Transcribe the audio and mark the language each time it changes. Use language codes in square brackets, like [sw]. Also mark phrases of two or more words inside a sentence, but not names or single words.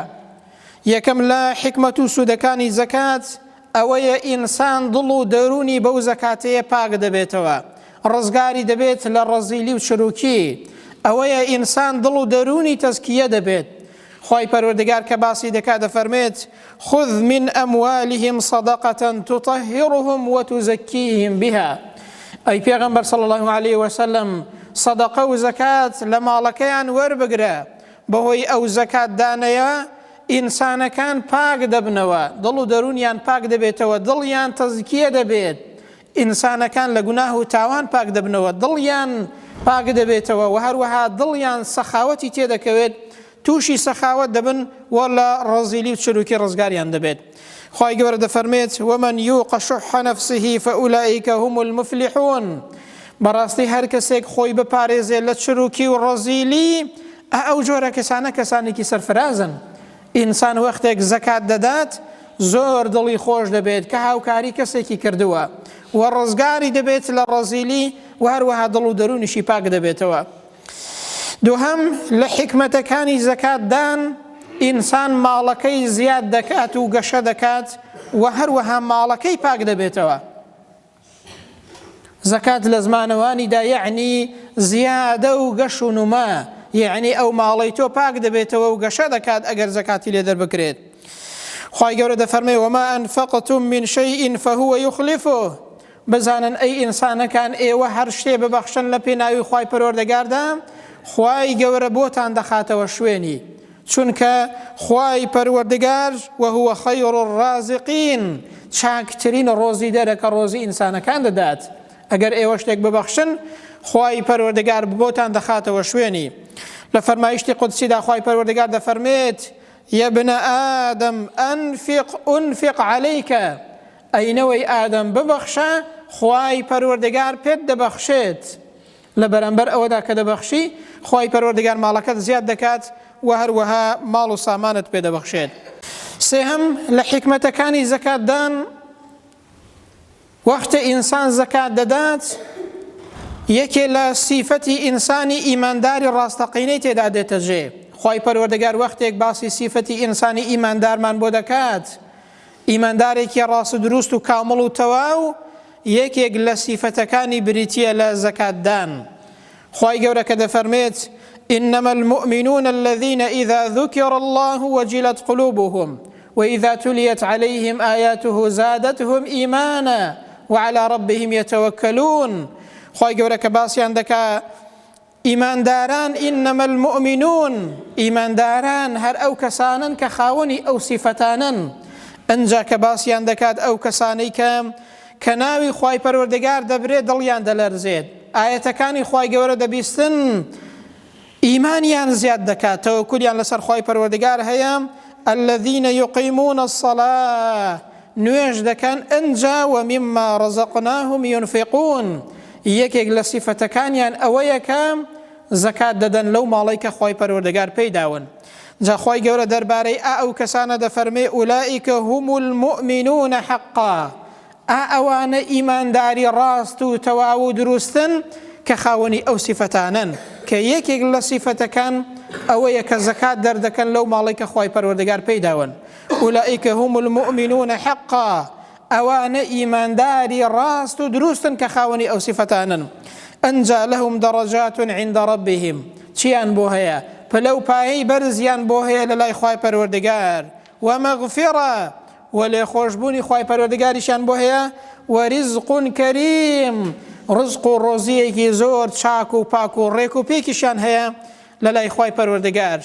[ckb] یەکەم لە حکمت و سوودەکانی زەکات ئەوەیە ئینسان دڵ و دەرونی بەو زەکاتەیە پاک دەبێتەوە، ڕزگاری دەبێت لە ڕەزیلی و چروکی. ئەوەیە ئینسان دڵ و دەرونی تەزکیە دەبێت. خوای پەروەردگار کە باسی دەکات دەفەرمێت [ar] خذ من أموالهم صدقة تطهرهم وتزكيهم بها. [ckb] ئەی پێغەمبەر [ar] صلی الله عليه وسلم [ckb] صدقە و زەکات لە ماڵەکەیان وەربگرە، بەهۆی ئەو زەکات دانەیە ئینسانەکان پاک دەبنەوە، دڵ و دەرونیان پاک دەبێتەوە، دڵیان تەزکیە دەبێت، ئینسانەکان لە گوناه و تاوان پاک دەبنەوە، دڵیان پاک دەبێتەوە و هەروەها دڵیان سەخاوەتی تێدەکەوێت، تووشی سەخاوەت دەبن و لە ڕەزیلی و چروکی ڕزگاریان دەبێت. خوای گەورە دەفەرمێت [ar] ومن یوق شح نفسه فأولئک هم المفلحون. [ckb] بەڕاستی هەر کەسێک خۆی بپارێزێت لە چروکی و ڕەزیلی ئەو جۆرە کەسانە کەسانێکی سەرفرازن. ئینسان وەختێک زەکات دەدات زۆر دڵی خۆش دەبێت کە هاوکاری کەسێکی کردووە و ڕزگاری دەبێت لە ڕەزیلی و هەروەها دڵ و دەرونیشی پاک دەبێتەوە. دووهەم لە حکمەتەکانی زەکاتدان ئینسان ماڵەکەی زیاد دەکات و گەشە دەکات و هەروەها ماڵەکەی پاک دەبێتەوە. زەکات لە زمانەوانیدا یعنی زیادە و گەش و نوما، یعنی ئەو ماڵەی تۆ پاک دەبێتەوە و گەشە دەکات ئەگەر زەکاتی لێ دەربکرێت. خوای گەورە دەفەرمێ [ar] وما أنفقتم من شيء فهو يخلفه. [ckb] بزانن ئەی ئینسانەکان ئێوە هەر شتێ ببەخشن لە پێناوی خوای پەروەردگاردا خوای گەورە بۆتان دەخاتەوە شوێنی، چونکە خوای پەروەردگار [ar] وهو خەیر الرازقین [ckb] چاکترین ڕۆزی دەرە کە ڕۆزی ئینسانەکان دەدات. ئەگەر ئێوە شتێک ببەخشن خوای پەروەردگار بۆتان دەخاتەوە شوێنی. لە فەرمایشتی قودسیدا خوای پەروەردگار دەفەرمێت [ar] يا ابن آدم أنفق عليك. [ckb] ئەینەوەی ئادەم ببەخشە خوای پەروەردگار پێت دەبەخشێت. لە بەرامبەر ئەوەدا کە دەبەخشی خوای پەروەردگار ماڵەکەت زیاد دەکات و هەروەها ماڵ و سامانت پێ دەبەخشێت. سێهەم لە حکمەتەکانی زەکاتدان وەختە ئینسان زەکات دەدات یەکێ لە سیفەتی ئینسانی ئیمانداری ڕاستەقینەی تێدا دێتە ژێ. خوای پەروەردگار وەختێک باسی سیفەتی ئینسانی ئیماندارمان بۆ دەکات، ئیماندارێکی ڕاست و دروست و کامڵ و تەواو یەکێک لە سیفەتەکانی بریتیە لە زەکاتدان. خوای گەورە کە دەفەرمێت [ar] إنما المؤمنون الذين إذا ذكر الله وجلت قلوبهم وإذا تليت عليهم آياته زادتهم إيمانا وعلى ربهم يتوكلون. [ckb] خواهی گەورە کە باسییان دەکا ئیمانداران [ar] إنما المؤمنون، [ckb] ئیمانداران هەر ئەو کەسانن کە خاوەنی ئەو سیفەتانن. ئەنجا کە باسییان دەکات ئەو کەسانەی کە ناوی خوای پەروەردگار دەبرێت دڵیان دەلەرزێت، ئاەتەکانی خوای گەورە دەبیستن، ئیمانیان زیاد دەکات، تەوەکولیان لەسەر خوای پەروەردگار هەیە. [ar] الذين يقيمون الصلاة، [ckb] نوێژ دەکەن ئەنجا [ar] ومما رزقناهم ينفقون، [ckb] یەکێک لە سیفەتەکانیان ئەوەیە کە زەکات دەدەن لەو ماڵەی کە خوای پەروەردگار پێی داون. جا خوای گەورە دەربارەی ئەو کەسانە دەفەرمێ [ar] ئولائیکە هم المؤمنون حقا، [ckb] ئەوانە ئیمانداری ڕاست و تەواو و دروستن کە خاوەنی ئەو سیفەتانن، کە یەکێک لە سیفەتەکان ئەوەیە کە زەکات دەردەکەن لەو ماڵەی کە خوای پەروەردگار پێی داون. [ar] ئولائیکە هم المؤمنون حقا، [ckb] ئەوانە ئیمانداری ڕاست و دروستن کە خاوەنی ئەو سیفەتانن. [ar] ئەنجا لەهم دەڕەجات عند ربهم، [ckb] چیان بۆ هەیە؟ پلە و پایەی بەرزیان بۆ هەیە لە لای خوای پەروەردگار، ومەغفرە، و لێخۆشبوونی خوای پەروەردگاریشان بۆ هەیە، [ar] وەرزق کەریم، [ckb] ڕزق و ڕۆزیەکی زۆر چاک و پاک و ڕێک و پێکیشان هەیە لە لای خوای پەروەردگار.